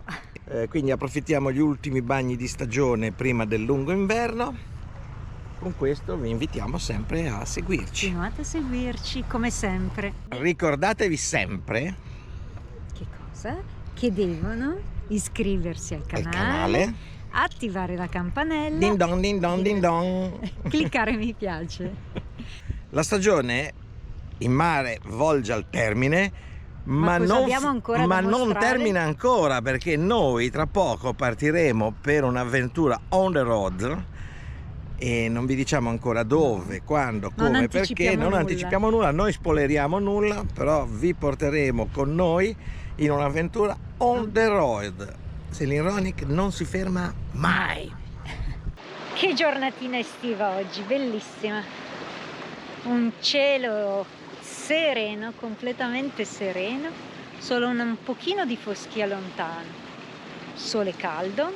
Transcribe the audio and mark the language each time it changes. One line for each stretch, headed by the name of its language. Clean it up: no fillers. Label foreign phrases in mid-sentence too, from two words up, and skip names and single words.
Italian: Quindi approfittiamo gli ultimi bagni di stagione prima del lungo inverno. Con questo vi invitiamo sempre a seguirci. Continuate a seguirci come sempre. Ricordatevi sempre che cosa? Che devono iscriversi al canale, attivare la campanella, din don din don din don, cliccare mi piace. La stagione in mare volge al termine, ma non termina ancora, perché noi tra poco partiremo per un'avventura
English: on the road
Italian: e non vi diciamo ancora dove, quando, come, perché non anticipiamo nulla, noi spoileriamo nulla, però vi porteremo con noi in un'avventura
English: on the road.
Italian: Celine Ronick non si ferma mai. Che giornatina estiva oggi, bellissima, un cielo sereno, completamente sereno, solo un pochino di foschia lontano, sole caldo.